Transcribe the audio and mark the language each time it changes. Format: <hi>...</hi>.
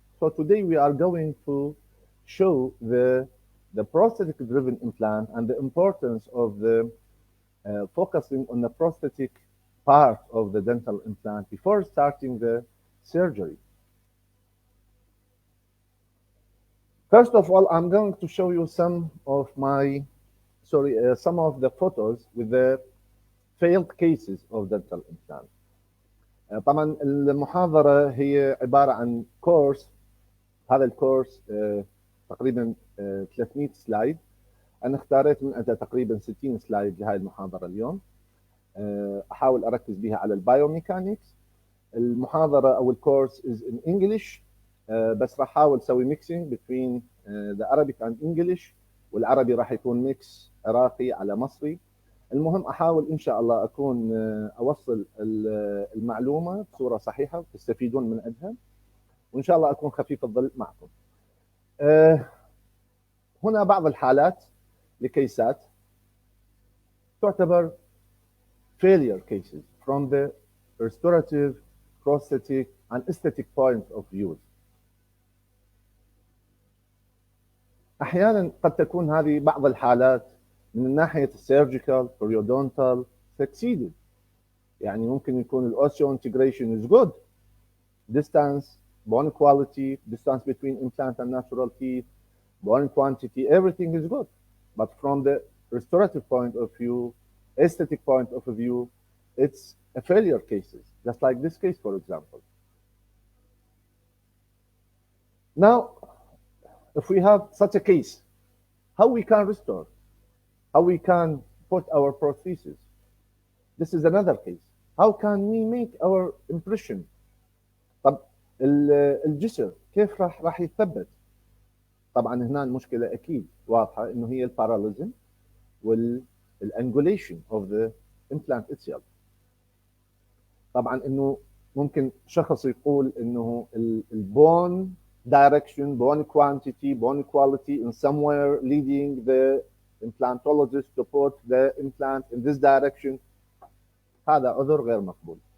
<en>So today we are going to show the prosthetic driven implant and the importance of the focusing on the prosthetic part of the dental implant before starting the surgery. First of all, I'm going to show you some of the photos with the failed cases of dental implant.</en> <ar>طبعا المحاضرة هي عبارة عن كورس. هذا الكورس تقريبا 300 سلايد. أنا اختاريت من عندها تقريبا 60 سلايد لهذه المحاضرة اليوم. أحاول أركز بها على البايوميكانكس. المحاضرة أو الكورس</ar> <en>is in English،</en> <ar>بس راح أحاول أسوي ميكسينج</ar> <en>between the Arabic and English،</en> <ar>والعربي راح يكون ميكس عراقي على مصري. المهم أحاول إن شاء الله أكون أوصل المعلومة بصورة صحيحة تستفيدون من عندها، وإن شاء الله أكون خفيف الظل معكم. هنا بعض الحالات لكيسات تعتبر</ar> <en>failure cases from the restorative, prosthetic and aesthetic point of view.</en> <ar>أحيانا قد تكون هذه بعض الحالات من ناحية السيرجيكال</ar> <en>periodontal succeeded.</en> <ar>يعني ممكن يكون الأوسيو</ar> <en>integration is good, distance, bone quality, distance between implant and natural teeth, bone quantity, everything is good. But from the restorative point of view, aesthetic point of view, it's a failure cases, just like this case, for example. Now, if we have such a case, how we can restore, how we can put our prosthesis. This is another case. How can we make our impression?</en> <ar>طب الجسر كيف راح يتثبت؟ طبعا هنا المشكلة أكيد واضحة إنه هي الباراليزم والانجوليشن</ar> <en>of the implant itself.</en> <ar>طبعا إنه ممكن شخص يقول إنه البون</ar> <en>direction, bone quantity, bone quality in somewhere leading the implantologist to put the implant in this direction.</en> <ar>هذا عذر غير مقبول.</ar>